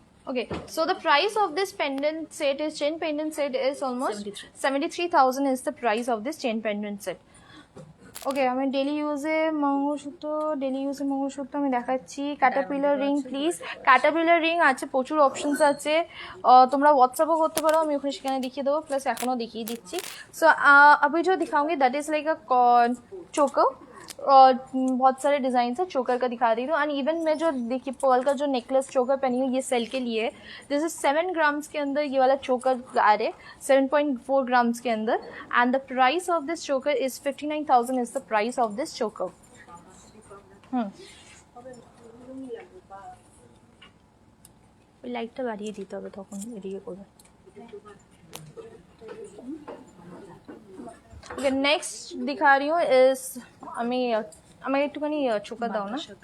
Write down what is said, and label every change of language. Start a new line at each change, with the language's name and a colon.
English: Okay, so the price of this pendant set is chain pendant set is almost 73,000 is the price of this chain pendant set.
Bangla: ওকে, আমি daily ইউজে mangalsutra আমি দেখাচ্ছি। Caterpillar ring please, Caterpillar ring আছে, প্রচুর options আছে, তোমরা হোয়াটসঅ্যাপও করতে পারো, আমি ওখানে সেখানে দেখিয়ে দেবো, প্লাস এখনও দেখিয়ে দিচ্ছি।
Hindi: सो अभी जो दिखाऊंगी
English: that is like a choker,
Hindi: और बहुत सारे डिज़ाइन है, चोकर का दिखा रही हूँ। एंड इवन मैं जो देखिए पर्ल का जो नेकलेस चोकर पहनी हूँ, ये सेल के लिए है।
English: this is
Hindi: 7 ग्राम्स के अंदर ये वाला चोकर आ रहे, 7.4 ग्राम्स के अंदर।
English: And the price of this choker is 59,000 is the price of this choker.
Bangla: ওই লাইটটা বাড়িয়ে দিতে হবে, তখন এদিকে করবে।
Hindi: ओके, नेक्स्ट दिखा रही हूँ इस
Bangla: আমি একটুখানি চোকা দাও না।